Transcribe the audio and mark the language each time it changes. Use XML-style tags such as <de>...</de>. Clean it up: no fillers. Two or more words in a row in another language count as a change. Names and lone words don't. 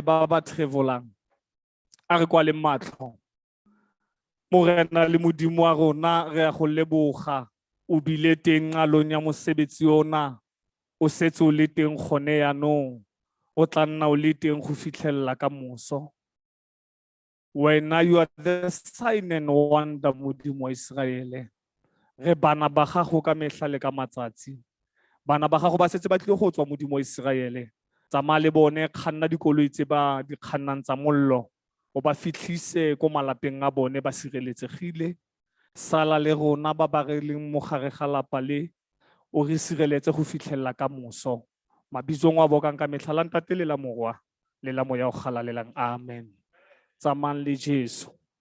<tn>ba travelang a re kwa le matlo morena le modimo wa rona re a go leboga o bile teng ngalong ya mosebetsi ona o setse o le teng gone yanong o tla nna o le teng go fitlhella ka moso wena</tn> <en>you are the sign and wonder</en> <tn>modimo wa Israele re bana ba gago ka mehla le ka matsatsi bana ba gago ba setse ba tlile go tswa modimo wa Israele tsamaya le bone kganna dikoloi tse ba di kgannang tsa mollo o ba fitlhise ko malapeng a bone ba sireletsegile sala le rona ba ba re leng mo gare ga lapa le o re sireletse go fitlhella ka moso mabitsong wa bokang ka mehla la ntate le la morwa le la moya o galalelang amen tsamayang le Jesu.</tn>